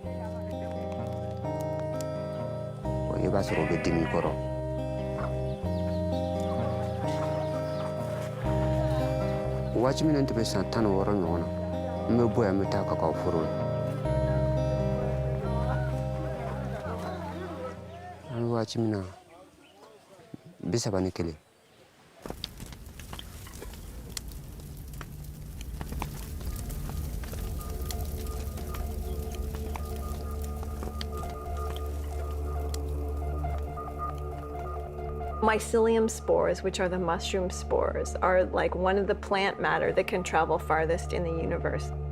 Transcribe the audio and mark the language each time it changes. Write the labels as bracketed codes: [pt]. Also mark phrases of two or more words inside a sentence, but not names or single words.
[bm] i b'a sɔrɔ o bɛ dimi kɔrɔ waati min na n tɛ bɛ san 16 ɲɔgɔn na n bɛ bɔ yan n bɛ taa kakao foro la an bɛ waati min na 31. [en] Mycelium spores, which are the mushroom spores, are like one of the plant matter that can travel farthest in the universe.